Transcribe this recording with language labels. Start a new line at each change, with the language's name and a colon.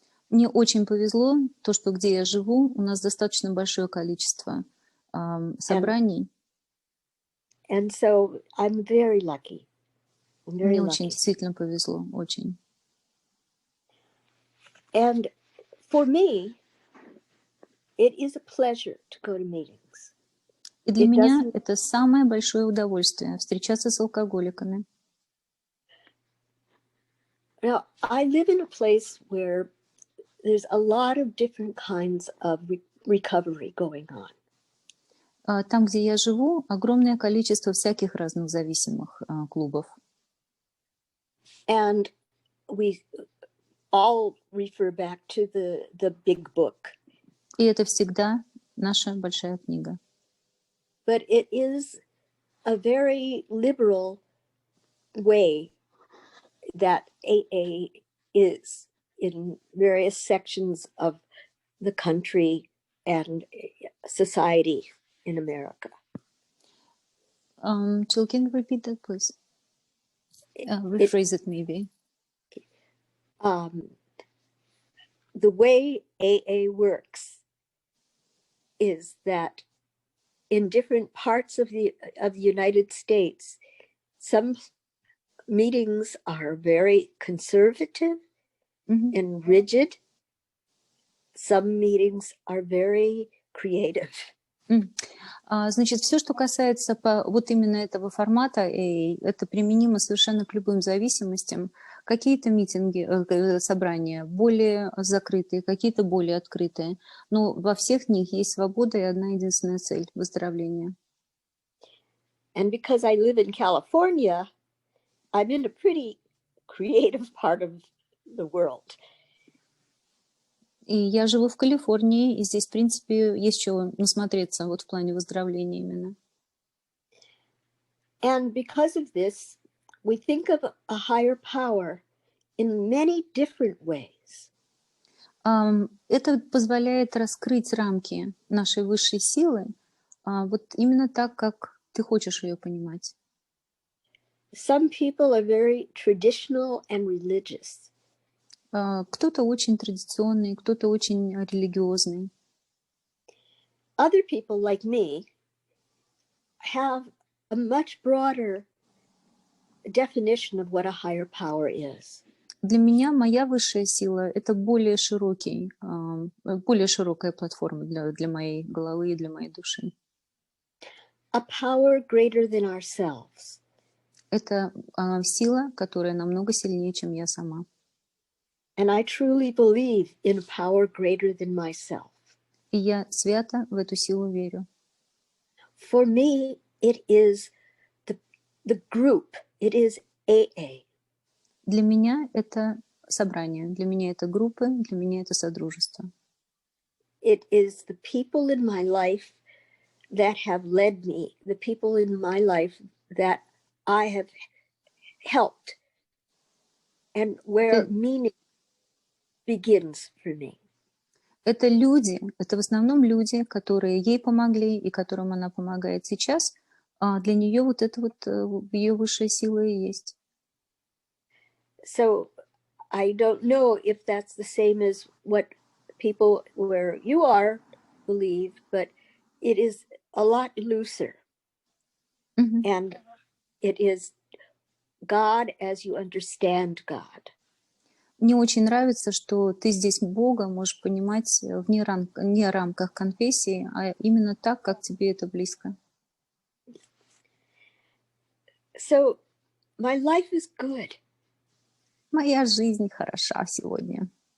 Russian: Мне очень повезло, то, что где я живу, у нас достаточно большое количество собраний.
English: And so I'm very lucky. I'm very
Russian: Мне
English: lucky.
Russian: очень действительно повезло, очень.
English: And for me, it is a pleasure to go to meetings.
Russian: И для меня это самое большое удовольствие встречаться с алкоголиками.
English: Now, I live in a place where there's a lot of different kinds of recovery going on.
Russian: Там, где я живу, огромное количество всяких разных зависимых клубов.
English: And we all refer back to the big book.
Russian: И это всегда наша большая книга.
English: But it is a very liberal way that AA is in various sections of the country and society in America. Jill, can you repeat that, please? Rephrase it maybe. The way AA works is that in different parts of the United States, some meetings are very conservative and rigid. Some meetings are very creative.
Russian: Значит, все, что касается вот именно этого формата, и это применимо совершенно к любым зависимостям. Какие-то митинги, собрания более закрытые, какие-то более открытые. Но во всех них есть свобода и одна единственная цель – выздоровление.
English: And because I live in California, I'm in a pretty creative part of the world.
Russian: И я живу в Калифорнии, и здесь, в принципе, есть чего насмотреться вот в плане выздоровления именно.
English: And because of this, we think of a higher power in many different ways.
Russian: Это позволяет раскрыть рамки нашей высшей силы вот именно так, как ты хочешь ее понимать.
English: Some people are very traditional and religious.
Russian: Кто-то очень традиционный, кто-то очень религиозный.
English: Other people, like me, have a much broader definition of what a higher power is.
Russian: Для меня моя высшая сила – это более широкая платформа для моей головы и для моей души.
English: A power greater than ourselves.
Russian: Это сила, которая намного сильнее, чем я сама.
English: And I truly believe in a power greater than myself.
Russian: И я свято в эту силу верю.
English: For me, it is the group. It is AA.
Russian: Для меня это собрание, для меня это группы, для меня это содружество.
English: It is the people in my life that have led me, the people in my life that I have helped, and where meaning begins for me.
Russian: Это люди, это в основном люди, которые ей помогли и которым она помогает сейчас. Для нее вот это вот ее высшая сила и есть.
English: So I don't know if that's the same as what people where you are believe, but it is a lot looser. And it is God as you understand God.
Russian: Мне очень нравится, что ты здесь Бога можешь понимать не рамках конфессии, а именно так, как тебе это близко.
English: So my life is good.
Russian: Моя жизнь хороша сегодня.